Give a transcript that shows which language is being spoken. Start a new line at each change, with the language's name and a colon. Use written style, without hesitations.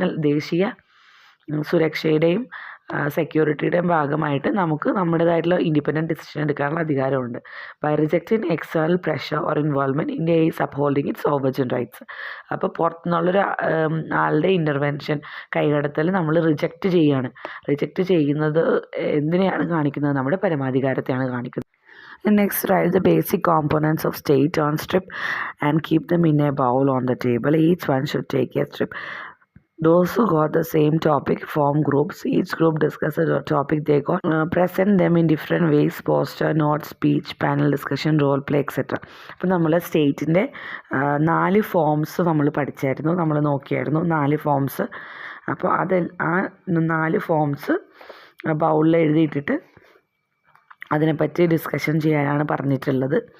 Malayalam: ദേശീയ സുരക്ഷയുടെയും സെക്യൂരിറ്റിയുടെയും ഭാഗമായിട്ട് നമുക്ക് നമ്മുടേതായിട്ടുള്ള ഇൻഡിപെൻഡൻറ്റ് ഡിസിഷൻ എടുക്കാനുള്ള അധികാരമുണ്ട്.
English: By rejecting external pressure or involvement India is upholding its sovereign rights.
Malayalam: അപ്പോൾ പുറത്തുനിന്നുള്ളൊരു ആളുടെ ഇൻ്റർവെൻഷൻ, കൈകടത്തൽ നമ്മൾ റിജക്റ്റ് ചെയ്യുന്നത് എന്തിനെയാണ് കാണിക്കുന്നത്? നമ്മുടെ പരമാധികാരത്തെയാണ് കാണിക്കുന്നത്.
English: Next, write the basic components of state on strip and keep them in a bowl on the table. Each one should take a strip. Those who got the same topic form groups. Each group discusses a topic they got. Present them in different ways: poster, notes, speech, panel discussion, role play, etc.
Malayalam: അപ്പോൾ നമ്മൾ സ്റ്റേറ്റിൻ്റെ 4 forms നമ്മൾ പഠിച്ചായിരുന്നു, നമ്മൾ നോക്കിയായിരുന്നു 4 forms. അപ്പോൾ ആ 4 forms ബൗളിൽ എഴുതിയിട്ടിട്ട് അതിനെപ്പറ്റി discussion ചെയ്യാനാണ് പറഞ്ഞിട്ടുള്ളത്.